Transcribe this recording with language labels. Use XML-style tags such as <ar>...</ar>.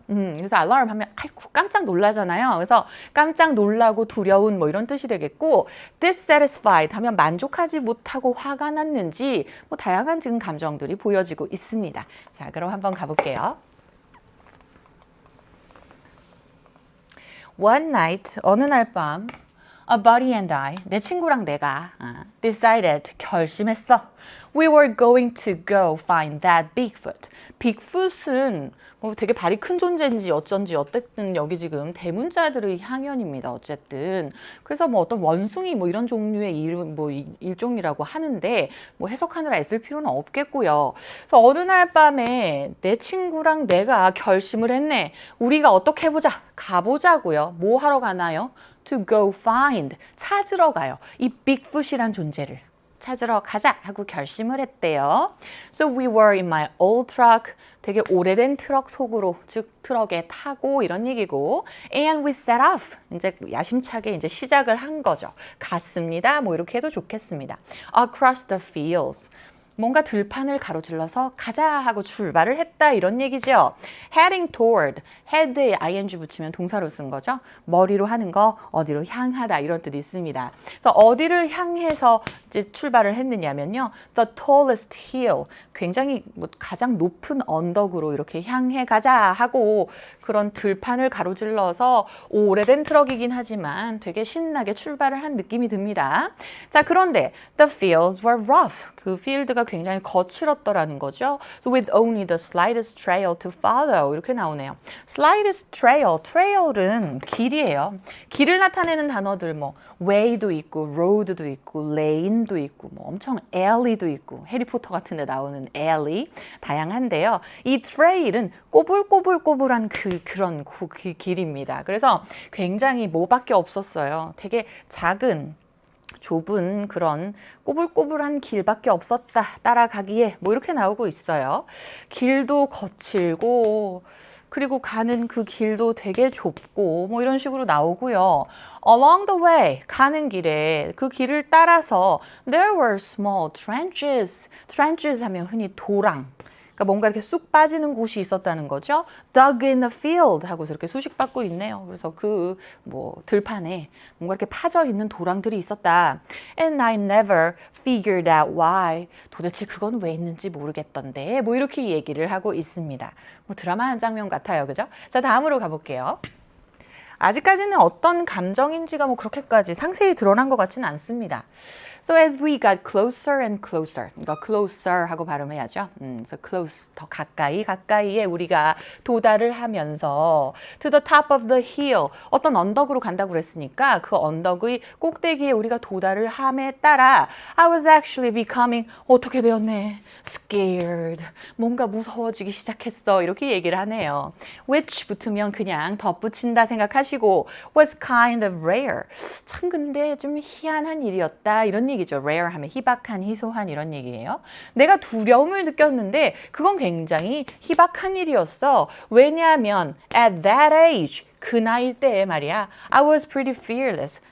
<ko>그래서 alarm 하면 아이고 깜짝 놀라잖아요. 그래서 깜짝 놀라고 두려운 뭐 이런 뜻이 되겠고 dissatisfied 하면 만족하지 못하고 화가 났는지 뭐 다양한 지금 감정들이 보여지고 있습니다. 자, 그럼 한번 가볼게요.</ko> <en>One night,</en> <ko>어느 날 밤,</ko> <en>a buddy and I,</en> <ko>내 친구랑 내가</ko> <en>decided,</en> <ko>결심했어.</ko> <en>We were going to go find that Bigfoot.</en> <ko>빅풋은 뭐 되게 발이 큰 존재인지 어쩐지 어쨌든 여기 지금 대문자들의 향연입니다. 어쨌든 그래서 뭐 어떤 원숭이 뭐 이런 종류의 일종이라고 하는데 뭐 해석하느라 애쓸 필요는 없겠고요. 그래서 어느 날 밤에 내 친구랑 내가 결심을 했네. 우리가 어떻게 해보자. 가보자고요. 뭐 하러 가나요?</ko> <en>To go find.</en> <ko>찾으러 가요. 이 빅풋이란 존재를. 찾으러 가자 하고 결심을 했대요.</ko> <en>So we were in my old truck.</en> <ko>되게 오래된 트럭 속으로, 즉 트럭에 타고 이런 얘기고,</ko> <en>and we set off.</en> <ko>이제 야심차게 이제 시작을 한 거죠. 갔습니다. 뭐 이렇게 해도 좋겠습니다.</ko> <en>Across the fields.</en> <ko>뭔가 들판을 가로질러서 가자 하고 출발을 했다 이런 얘기죠.</ko> <en>Heading toward,</en> <ko>head에 ing 붙이면 동사로 쓴 거죠. 머리로 하는 거 어디로 향하다 이런 뜻이 있습니다. 그래서 어디를 향해서 이제 출발을 했느냐면요.</ko> <en>The tallest hill,</en> <ko>굉장히 뭐 가장 높은 언덕으로 이렇게 향해 가자 하고 그런 들판을 가로질러서 오래된 트럭이긴 하지만 되게 신나게 출발을 한 느낌이 듭니다. 자, 그런데</ko> <en>the fields were rough.</en> <ko>그 필드가 굉장히 거칠었더라는 거죠.</ko> <en>So with only the slightest trail to follow 이렇게 나오네요.</en> <ko>Slightest trail, trail은 길이에요. 길을 나타내는 단어들 뭐 way도 있고 road도 있고 lane도 있고 뭐 엄청 alley도 있고 해리포터 같은 데 나오는 alley 다양한데요. 이 trail은 꼬불꼬불꼬불한 그런 그 길입니다. 그래서 굉장히 뭐밖에 없었어요. 되게 작은 좁은 그런 꼬불꼬불한 길밖에 없었다. 따라가기에 뭐 이렇게 나오고 있어요. 길도 거칠고 그리고 가는 그 길도 되게 좁고 뭐 이런 식으로 나오고요.</ko> <en>Along the way,</en> <ko>가는 길에 그 길을 따라서</ko> <en>there were small trenches.</en> <ko>trenches 하면 흔히 도랑. 그러니까 뭔가 이렇게 쑥 빠지는 곳이 있었다는 거죠.</ko> <en>Dug in the field</en> <ko>하고서 이렇게 수식받고 있네요. 그래서 그 뭐 들판에 뭔가 이렇게 파져 있는 도랑들이 있었다.</ko> <en>And I never figured out why.</en> <ko>도대체 그건 왜 있는지 모르겠던데. 뭐 이렇게 얘기를 하고 있습니다. 뭐 드라마 한 장면 같아요. 그죠? 자, 다음으로 가볼게요. 아직까지는 어떤 감정인지가 뭐 그렇게까지 상세히 드러난 것 같지는 않습니다.</ko> <en>So as we got closer and closer,</en> <ko>이거 closer 하고 발음해야죠. So close, 더 가까이에 우리가 도달을 하면서</ko> <en>to the top of the hill,</en> <ko>어떤 언덕으로 간다고 그랬으니까 그 언덕의 꼭대기에 우리가 도달을 함에 따라</ko> <en>I was actually becoming,</en> <ko>어떻게 되었네? Scared, 뭔가 무서워지기 시작했어. 이렇게 얘기를 하네요. Which 붙으면 그냥 덧붙인다 생각하시고</ko> <en>was kind of rare.</en> <ko>참 근데 좀 희한한 일이었다. 이런 얘기죠. rare 하면 희박한, 희소한 이런 얘기예요. 내가 두려움을 느꼈는데 그건 굉장히 희박한 일이었어. 왜냐하면</ko> <en>at that age,</en> <ko>그 나이 때에 말이야.</ko> <en>I was pretty fearless.</en>